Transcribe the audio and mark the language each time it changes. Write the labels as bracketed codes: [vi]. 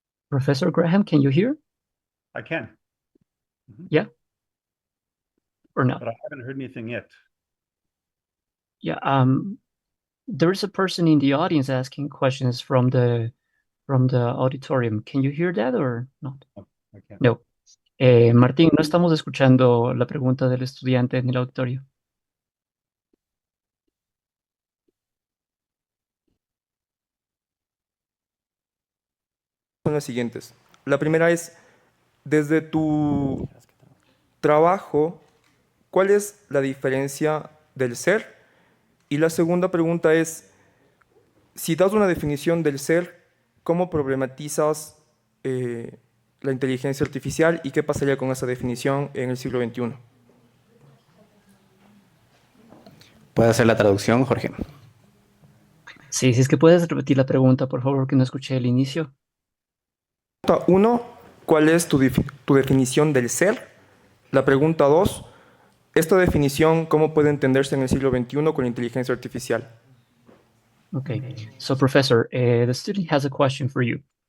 [en] Professor Graham, can you hear? I can. Yeah? Or not? But I haven't heard anything yet. Yeah, there is a person in the audience asking questions from the auditorium. Can you hear that or not? I can't. No. [es] Martín, no estamos escuchando la pregunta del estudiante en el auditorio. Son las siguientes. La primera es, desde tu trabajo, ¿cuál es la diferencia del ser? Y la segunda pregunta es, si das una definición del ser, ¿cómo problematizas la inteligencia artificial y qué pasaría con esa definición en el siglo XXI? ¿Puede hacer la traducción, Jorge? Sí, si es que puedes repetir la pregunta, por favor, que no escuché el inicio. Pregunta 1, ¿cuál es tu definición del ser? La pregunta 2, esta definición, ¿cómo puede entenderse en el siglo XXI con la inteligencia artificial? [en] Okay, so Professor, the student has a question for you.